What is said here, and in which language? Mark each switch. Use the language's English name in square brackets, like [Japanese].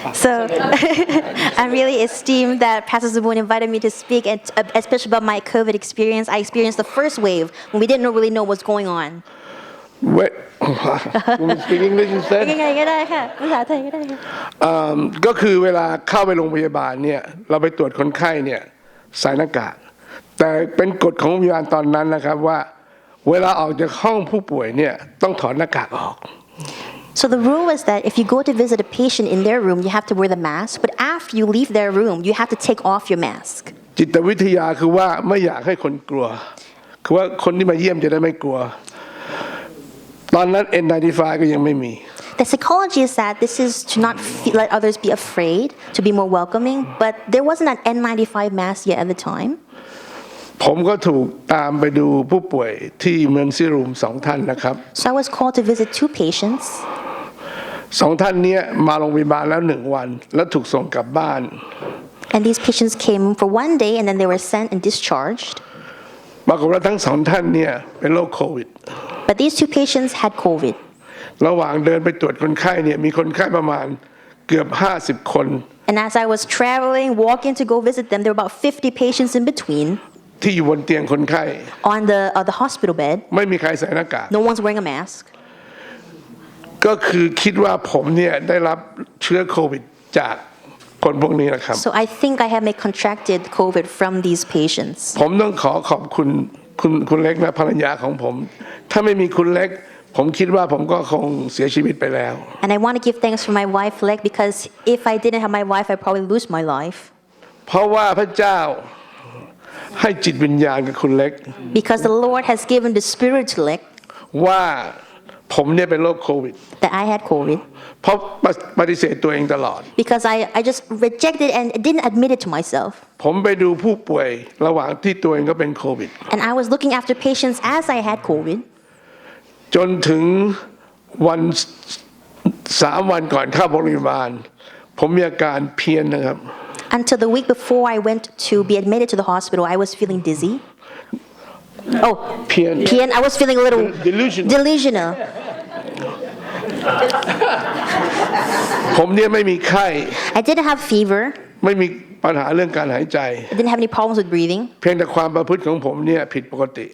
[English] So I'm really esteemed that Pastor Zabun invited me to speak, and especially about my COVID experience. I experienced the first wave when we didn't really know what's going on. Wait, we speak English instead? [Thai] ยังไงก็ได้ค่ะภาษาไทยก็ได้ค่ะ ก็คือเวลาเข้าไปโรงพยาบาลเนี่ยเราไปตรวจคนไข้เนี่ยใส่หน้ากากแต่เป็นกฎของโรงพยาบาลตอนนั้นนะครับว่าเวลาออกจากห้องผู้ป่วยเนี่ยต้องถอดหน้ากากออก [English] So the rule is that if you go to visit a patient in their room, you have to wear the mask. But after you leave their room, you have to take off your mask. [Thai] จิตวิทยาคือว่าไม่อยากให้คนกลัวคือว่าคนที่มาเยี่ยมจะได้ไม่กลัวตอนนั้น N95 ก็ยังไม่มี [English] The psychology is that this is to not let others be afraid, to be more welcoming. But there wasn't an N95 mask yet at the time. [Thai] ผมก็ถูกตามไปดูผู้ป่วยที่เมืองซีรูม2 ท่านนะครับ [English] So I was called to visit 2 patients. [Thai] 2 ท่านนี้มาโรงพยาบาลแล้ว1 วันแล้วถูกส่งกลับบ้าน [English] And these patients came for 1 day and then they were sent and discharged. [Thai] ปรากฏว่าทั้ง2 ท่านเนี่ยเป็นโรคโควิด [English] But these 2 patients had COVID. [Thai] ระหว่างเดินไปตรวจคนไข้เนี่ยมีคนไข้ประมาณเกือบ50 คน [English] And as I was traveling, walking to go visit them, there were about 50 patients in between. [Thai] ที่อยู่บนเตียงคนไข้ [English] On the hospital bed. [Thai] ไม่มีใครใส่หน้ากาก [English] No one's wearing a mask. [Thai] ก็คือคิดว่าผมเนี่ยได้รับเชื้อโควิดจากคนพวกนี้นะครับ [English] So I think I have contracted COVID from these patients. [Thai] ผมต้องขอบคุณเล็กและภรรยาของผมถ้าไม่มีคุณเล็กผมคิดว่าผมก็คงเสียชีวิตไปแล้ว [English] And I want to give thanks for my wife, Lek, because if I didn't have my wife, I'd probably lose my life. [Thai] เพราะว่าพระเจ้าให้จิตวิญญาณกับคุณเล็ก [English] Because the Lord has given the spirit to Lek [Thai] ว่าผมเนี่ยเป็นโรคโควิด [English] that I had COVID. [Thai] เพราะปฏิเสธตัวเองตลอด [English] Because I just rejected and didn't admit it to myself. [Thai] ผมไปดูผู้ป่วยระหว่างที่ตัวเองก็เป็นโควิด [English] And I was looking after patients as I had COVID. [Thai] จนถึงวัน3 วันก่อนเข้าโรงพยาบาลผมมีอาการเพี้ยนนะครับ [English] Until the week before I went to be admitted to the hospital, I was feeling dizzy. Oh, [Thai] เพี้ยน [English] I was feeling a little delusional. [Thai] ผมเนี่ยไม่มีไข้ [English] I didn't have fever. [Thai] ไม่มีปัญหาเรื่องการหายใจ [English] I didn't have any problems with breathing. [Thai] เพียงแต่ความประพฤติของผมเนี่ยผิดปกติ